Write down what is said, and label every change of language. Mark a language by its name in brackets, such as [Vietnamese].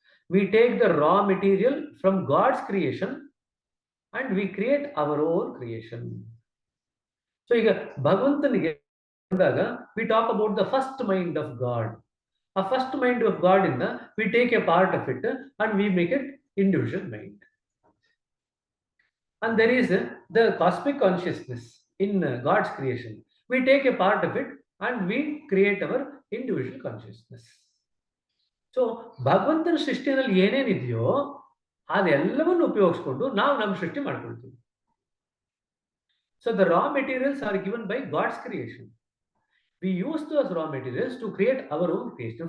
[English] We take the raw material from God's creation and we create our own creation. So [Kannada] ಈಗ ಭಗವಂತನಿಗೆ ಬಂದಾಗ [English] We talk about the first mind of God. ಆ first mind of God ಇಂದ we take a part of it and we make it individual mind. And there is the cosmic consciousness in God's creation. We take a part of it and we create our individual consciousness. [Kannada] So ಭಗವಂತನ ಸೃಷ್ಟಿಯಲ್ಲಿ ಏನೇನಿದೆಯೋ ಅದೆಲ್ಲವನ್ನು ಉಪಯೋಗಿಸ್ಕೊಂಡು ನಾವು ನಮ್ಮ ಸೃಷ್ಟಿ ಮಾಡ್ಕೊಳ್ತೀವಿ. [English] So the raw materials are given by God's creation. We use those raw materials to create our own creation.